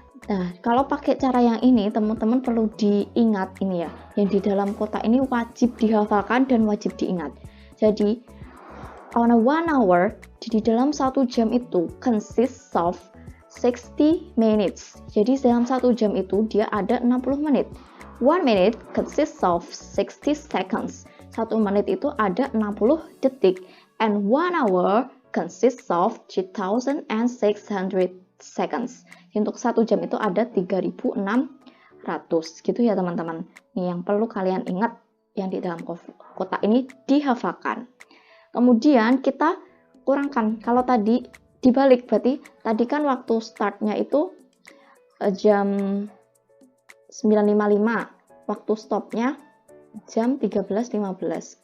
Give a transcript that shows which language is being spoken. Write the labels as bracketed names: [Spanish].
[Indonesian] Nah, kalau pakai cara yang ini, teman-teman perlu diingat ini ya, yang di dalam kotak ini wajib dihafalkan dan wajib diingat. Jadi, [English] on a 1 hour, [Indonesian] di dalam 1 jam itu [English] consists of 60 minutes. [Indonesian] Jadi, dalam 1 jam itu dia ada 60 menit. [English] 1 minute consists of 60 seconds. [Indonesian] 1 menit itu ada 60 detik. [English] And 1 hour consists of 3,600 seconds. [Indonesian] Untuk 1 jam itu ada 3.600 gitu ya teman-teman. Nih yang perlu kalian ingat, yang di dalam kotak ini dihafalkan. Kemudian kita kurangkan. Kalau tadi dibalik, berarti tadi kan waktu startnya itu jam 9.55, waktu stopnya jam 13.15.